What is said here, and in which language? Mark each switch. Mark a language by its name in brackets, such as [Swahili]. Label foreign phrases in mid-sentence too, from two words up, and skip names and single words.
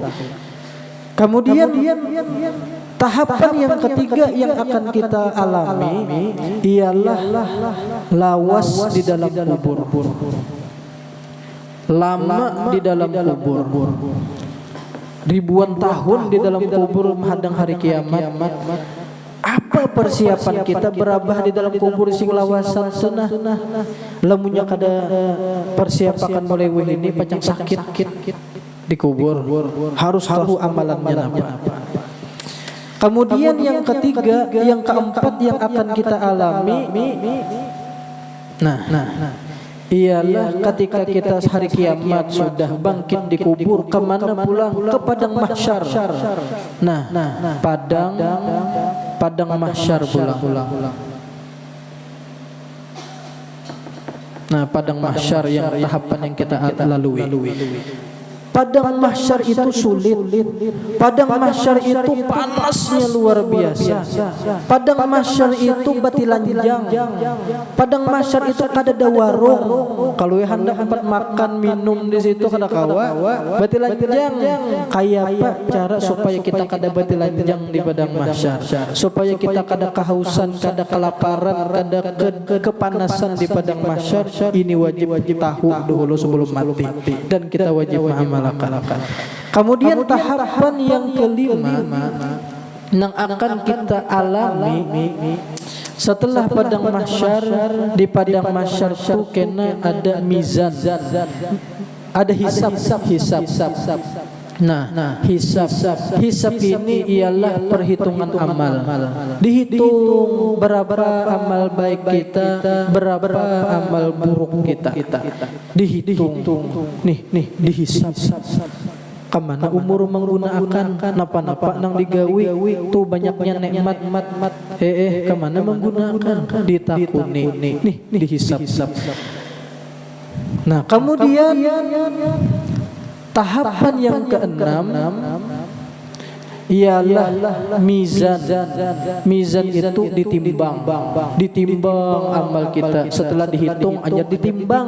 [Indonesian] Kemudian tahapan yang ketiga yang akan kita alami ialah lawas di dalam kubur. Lama di dalam kubur. Ribuan tahun di dalam kubur menghadang hari kiamat. [Banjar] Apa persiapan kita berabah di dalam kubur sing lawasan sunah? Lamunnya kada persiapan mulai ini pacang sakit di kubur. [Indonesian] Harus tahu amalannya apa. Kemudian yang ketiga, yang keempat yang akan kita alami, ialah ketika kita hari kiamat sudah bangkit di kubur, kemana pulang? Ke padang mahsyar. Padang mahsyar pulang. Nah, padang mahsyar yang tahapan yang kita lalui. Padang mahsyar itu sulit. Padang mahsyar itu panasnya luar biasa. Padang mahsyar itu batilanjang. [Banjar] Padang mahsyar itu kada ada warung. Kalau hendak tempat makan minum di situ kada kawa. Batilanjang. [Indonesian] Kayak apa cara supaya kita kada batilanjang di padang mahsyar? Supaya kita kada kehausan, kada kelaparan, kada kepanasan di padang mahsyar. Ini wajib tahu dulu sebelum mati. Dan kita wajib mengamalkan. Kemudian tahapan yang kelima yang akan kita alami setelah padang mahsyar. Di padang mahsyar itu kena ada mizan, ada hisab. Nah, hisab ini ialah perhitungan amal. Dihitung berapa amal baik kita, berapa amal buruk kita. Dihitung. Nih dihisab. [Banjar] Kemana umur menggunakan napa nang digawi tuh banyaknya nikmat. Kemana menggunakan? Ditakuni. [Indonesian] Nih dihisab. Nah, kemudian tahapan yang keenam ialah mizan. Mizan itu ditimbang amal kita. Setelah dihitung aja ditimbang.